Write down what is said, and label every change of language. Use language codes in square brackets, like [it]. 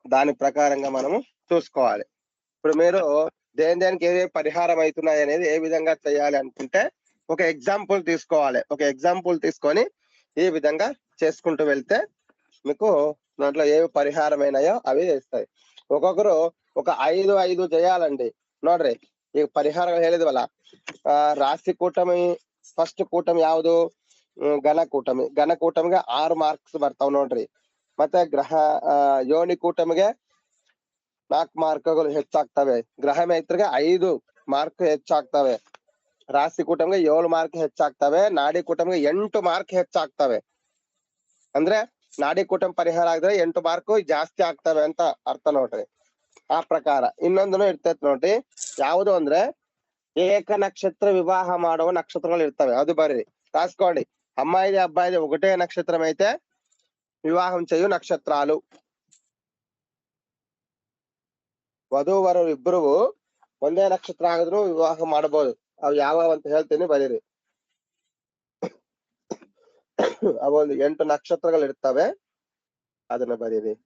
[te] దాని ప్రకారంగా మనము చూసుకోవాలి. ఇప్పుడు మీరు దేనికి ఏ పరిహారం అవుతున్నాయి అనేది ఏ విధంగా చేయాలి అనుకుంటే ఒక ఎగ్జాంపుల్ తీసుకోవాలి. ఒక ఎగ్జాంపుల్ తీసుకొని ఈ విధంగా చేసుకుంటూ వెళ్తే మీకు దాంట్లో ఏవి పరిహారమైనాయో అవి చేస్తాయి. ఒక్కొక్కరు ఒక 5 చేయాలండి. [kn] ನೋಡ್ರಿ ಈಗ ಪರಿಹಾರ ಹೇಳಿದ್ವಲ್ಲ, ರಾಶಿ ಕೂಟಮಿ ಫಸ್ಟ್ ಕೂಟಮಿ ಯಾವುದು? ಘನ ಕೂಟಮಿ. ಘನ ಕೂಟಮಿಗೆ 6 ಮಾರ್ಕ್ಸ್ ಬರ್ತಾವ್ ನೋಡ್ರಿ. ಮತ್ತೆ ಗ್ರಹ ಯೋನಿ ಕೂಟಮಿಗೆ 4 ಮಾರ್ಕ್ಗಳು ಹೆಚ್ಚಾಗ್ತವೆ. ಗ್ರಹ ಮೈತ್ರಿಗೆ 5 ಮಾರ್ಕ್ ಹೆಚ್ಚಾಗ್ತವೆ. ರಾಶಿ ಕೂಟಮಿಗೆ 7 ಮಾರ್ಕ್ ಹೆಚ್ಚಾಗ್ತವೆ. ನಾಡಿ ಕೂಟಮಿಗೆ 8 ಮಾರ್ಕ್ ಹೆಚ್ಚಾಗ್ತವೆ. ಅಂದ್ರೆ ನಾಡಿ ಕೂಟಮ್ ಪರಿಹಾರ ಆಗಿದ್ರೆ 8 ಮಾರ್ಕ್ ಜಾಸ್ತಿ ಆಗ್ತವೆ ಅಂತ ಅರ್ಥ ನೋಡ್ರಿ. ಆ ಪ್ರಕಾರ ಇನ್ನೊಂದನು ಇರ್ತೈತಿ ನೋಡ್ರಿ. ಯಾವುದು ಅಂದ್ರೆ ಏಕ ನಕ್ಷತ್ರ ವಿವಾಹ ಮಾಡುವ ನಕ್ಷತ್ರಗಳು ಇರ್ತವೆ. ಅದು ಬರ್ರಿ [te] రాసుకోండి. అమ్మాయిది అబ్బాయిది ఒకటే నక్షత్రం అయితే వివాహం చేయు నక్షత్రాలు. [kn] ವಧುವರರು ಇಬ್ಬರು ಒಂದೇ ನಕ್ಷತ್ರ ಆಗಿದ್ರು ವಿವಾಹ ಮಾಡಬಹುದು. ಅವು ಯಾವ ಅಂತ ಹೇಳ್ತೀನಿ, ಬರೀರಿ. ಅವೊಂದು 8 ನಕ್ಷತ್ರಗಳು ಇರ್ತವೆ, ಅದನ್ನ ಬರೀರಿ.